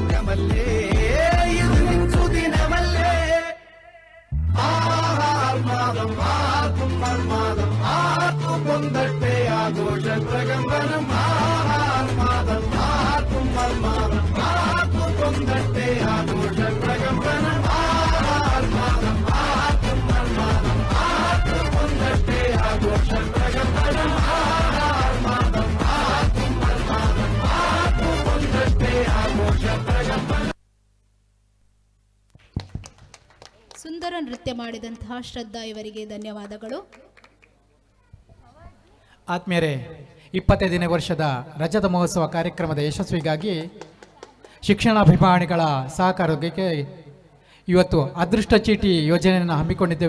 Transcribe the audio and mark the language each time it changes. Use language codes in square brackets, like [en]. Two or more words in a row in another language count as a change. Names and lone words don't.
[kn] ಮಲ್ಲೆ ಇದು ನಿನ್ ಸುದಿನವಲ್ಲೇ [ml] ആർമാദം ആർക്കും മർമാദം ആർക്കും കൊന്തട്ടെ ആഘോഷ പ്രകമ്പനം ആർമാദം ആർക്കും മർമാദം ആർക്കും കൊന്തട്ടെ ആഘോഷ പ്രകമ്പനം ആർമാദം ആർക്കും മർമാദം ആർക്കും കൊന്തട്ടെ ആഘോഷ പ്രകമ്പനം ആർമാദം ആർക്കും മർമാദം ആർക്കും കൊന്തട്ടെ ആഘോഷ പ്രകമ്പനം. [kn] ಸುಂದರ ನೃತ್ಯ ಮಾಡಿದಂತಹ ಶ್ರದ್ಧಾ ಇವರಿಗೆ ಧನ್ಯವಾದಗಳು. ಆತ್ಮೀಯರೇ, 25ನೇ ವರ್ಷದ ರಜತ ಮಹೋತ್ಸವ ಕಾರ್ಯಕ್ರಮದ ಯಶಸ್ವಿಗಾಗಿ ಶಿಕ್ಷಣಾಭಿಮಾನಿಗಳ ಸಹಕಾರಕ್ಕೆ ಇವತ್ತು ಅದೃಷ್ಟ ಚೀಟಿ ಯೋಜನೆಯನ್ನು ಹಮ್ಮಿಕೊಂಡಿದ್ದೇವೆ.